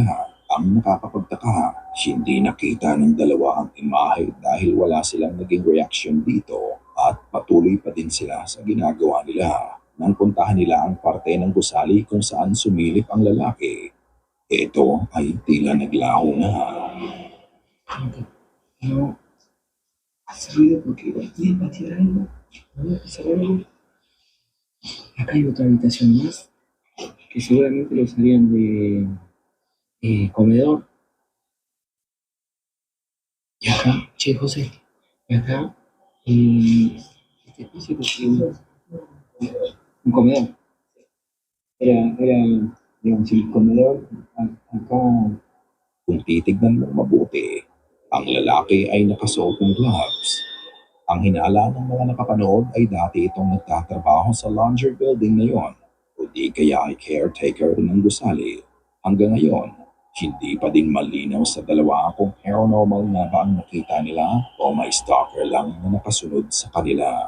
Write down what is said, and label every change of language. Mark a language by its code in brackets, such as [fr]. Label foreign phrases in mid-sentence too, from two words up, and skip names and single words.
[tl] Ang nakakapagtaka, hindi nakita ng dalawa ang imahe dahil wala silang naging reaction dito at patuloy pa din sila sa ginagawa nila. Nang puntahan nila ang parte ng gusali kung saan sumilip ang lalaki, ito ay tila naglaho na. [es] No, hace ruido porque quieren patear algo. Voy a pasar algo. Acá hay otra habitación más que seguramente lo usarían de comedor. Y acá, che, José, y acá, este piso que tiene un comedor. Era, digamos, el comedor acá. [tl] Kung titignan mo mabuti, ang lalaki ay nakasuot ng gloves. Ang hinala ng mga nakapanood ay dati itong nagtatrabaho sa [en] laundry building [tl] na yon o di kaya ay caretaker ng gusali. Hanggang ngayon, hindi pa din malinaw sa dalawa kung paranormal nga ba ang nakita nila o may stalker lang na nakasunod sa kanila.